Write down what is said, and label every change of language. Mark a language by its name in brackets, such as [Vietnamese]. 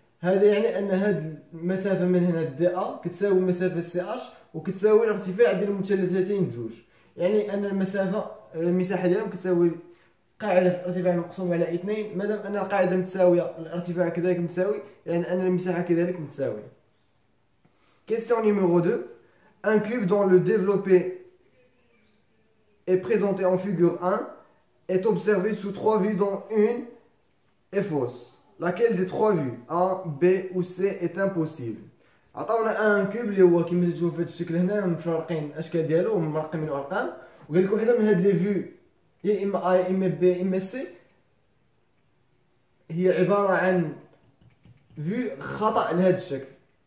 [Arabic] هذا يعني ان هاد المسافه من هنا دي ا كتساوي مسافه سي اش وكتساوي الارتفاع ديال المثلثتين بجوج، يعني ان المساحه ديالهم كتساوي قاعده في الارتفاع مقسوم على 2. مادام ان القاعده متساويه الارتفاع كذلك متساوي، يعني ان المساحه كذلك متساويه. [French] Question numéro 2. Un cube dont le développé est présenté en figure 1 est observé sous 3 vues dont une est fausse. Laquelle des 3 vues A, B ou C est impossible؟ [Arabic] عطاونا ان كوب اللي هو كما تشوفوا في هذا الشكل هنا مفرقين الاشكال ديالو ومرقمين ارقام، وقال لك وحده من هاد لي فيو يا اما A اما B اما C هي عباره عن فيو خطا لهذا الشكل.